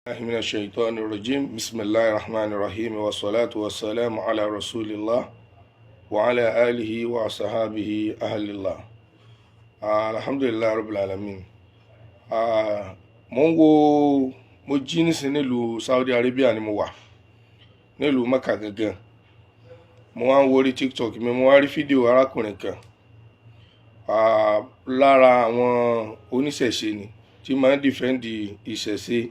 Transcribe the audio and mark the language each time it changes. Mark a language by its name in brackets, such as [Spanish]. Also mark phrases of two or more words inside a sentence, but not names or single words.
[Arabic] من الشيطان الرجيم بسم الله الرحمن الرحيم والصلاة والسلام على رسول الله وعلى آله وصحابه أهل الله الحمد لله رب العالمين. [Yoruba] mo jí nísìn nílùú Saudi Arabia ni mo wà nílùú Mecca gangan. Mo wá ń wo orí TikTok mi, mo wá rí fídíò arákùnrin kan lára àwọn oníṣẹ̀ṣe ni tí máa ń dìfẹ́ǹdì ìṣẹ̀ṣe.